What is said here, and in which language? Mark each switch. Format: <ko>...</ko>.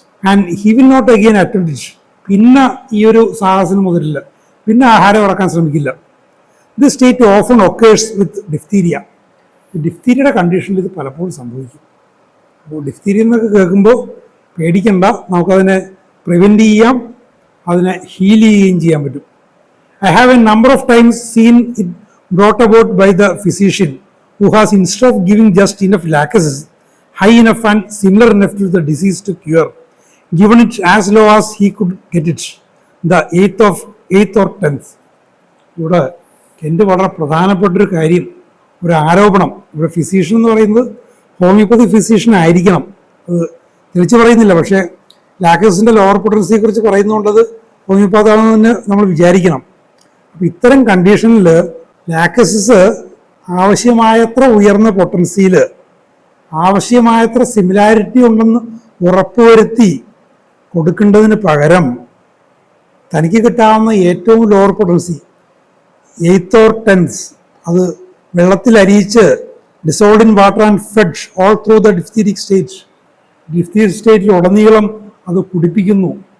<en>And he will not again attempt it.</en> <ml>പിന്നെ ഈ ഒരു സാഹസനം മുതലില്ല, പിന്നെ ആഹാരം ഇറക്കാൻ ശ്രമിക്കില്ല.</ml> <en>This state often occurs with diphtheria.</en> <ml>ഡിഫ്തീരിയയുടെ കണ്ടീഷനിൽ ഇത് പലപ്പോഴും സംഭവിക്കും. അപ്പോൾ ഡിഫ്തീരിയ എന്നൊക്കെ കേൾക്കുമ്പോൾ പേടിക്കണ്ട, നമുക്കതിനെ പ്രിവെൻറ്റ് ചെയ്യാം, അതിനെ ഹീൽ ചെയ്യുകയും ചെയ്യാൻ പറ്റും.</ml> <en>I have a number of times seen it brought about by the physician who has, instead of giving just enough laxatives, high enough and similar enough to the disease to cure, given it as low as he could get it, the eighth or 10th.</en> <ml>ഇവിടെ എൻ്റെ വളരെ പ്രധാനപ്പെട്ടൊരു കാര്യം, ഒരു ആരോപണം. ഇവിടെ physician എന്ന് പറയുന്നത് ഹോമിയോപ്പതി ഫിസീഷ്യൻ ആയിരിക്കണം, അത് തിരിച്ചു പറയുന്നില്ല. പക്ഷേ ലാക്ടോസിൻ്റെ ലോവർ പൊട്ടൻസിയെ കുറിച്ച് പറയുന്നതുകൊണ്ട് അത് ഹോമിയോപ്പതാണെന്ന് തന്നെ നമ്മൾ വിചാരിക്കണം. അപ്പം ഇത്തരം കണ്ടീഷനിൽ ലാക്ടോസിസ് ആവശ്യമായത്ര ഉയർന്ന പൊട്ടൻസിയിൽ ആവശ്യമായത്ര സിമിലാരിറ്റി ഉണ്ടെന്ന് ഉറപ്പുവരുത്തി കൊടുക്കേണ്ടതിന് പകരം തനിക്ക് കിട്ടാവുന്ന ഏറ്റവും lower potency 8th or 10th അത് വെള്ളത്തിൽ അരിയിച്ച്</ml> <en>dissolved in water and fed all through the diphtheric state,</en> <ml>ഡിഫ്തീരിക് സ്റ്റേറ്റിൽ ഉടനീളം അത് കുടിപ്പിക്കുന്നു.</ml>